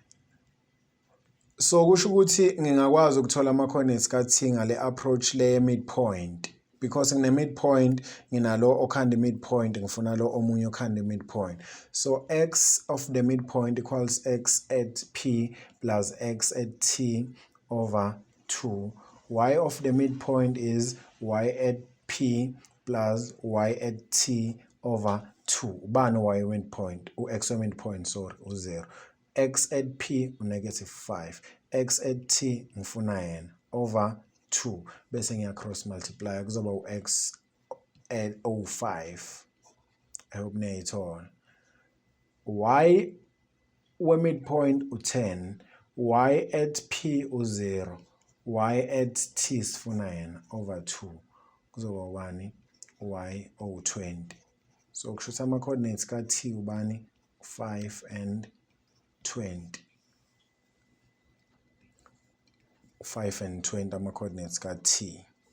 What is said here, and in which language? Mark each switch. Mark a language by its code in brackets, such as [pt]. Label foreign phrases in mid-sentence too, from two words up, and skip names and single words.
[zu] So kusho ukuthi ngingakwazi ukuthola ama-coordinates ka-T ngale approach le midpoint because ngine midpoint nginalo okhanda midpoint ngifuna lo omunye okhanda midpoint. [en] So x of the midpoint equals x at P plus x at T over 2. Y of the midpoint is y at P plus y at t over 2. Ubani y midpoint? X midpoint, sorry, u0. X at p u-negative 5. X at t [zu] ngifuna yena [en] over 2. [zu] Bese ngiya [en] cross multiply [zu] kuzoba u- [en] x at 05. I hope niyayithola. Y we midpoint u10, y at p u0, y at t [zu] sifuna yena [en] over 2 [zu] kuzoba ubani [en] y 20. [zu] So kusho ama coordinates ka t ubani 5 and 20. 5 and 20 ama coordinates ka t.